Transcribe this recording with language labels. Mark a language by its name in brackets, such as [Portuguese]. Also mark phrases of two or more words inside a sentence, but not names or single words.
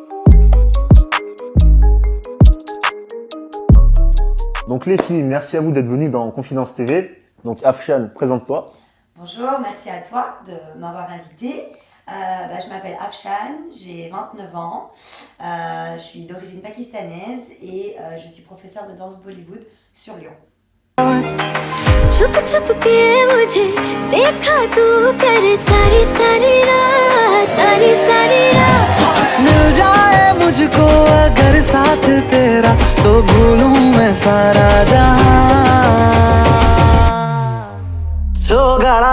[French] Donc les filles, merci à vous d'être venues dans Confidence TV. Donc Afshan, présente-toi. Bonjour, merci à toi de m'avoir invitée. Je m'appelle Afshan, j'ai 29 ans. Je suis d'origine pakistanaise et je suis professeure de danse Bollywood sur Lyon. [Hindi] छुप छुप के मुझे देखा तू कर सारी सारी रात मिल जाए मुझको अगर साथ तेरा तो भूलूं मैं सारा जहां सोगाड़ा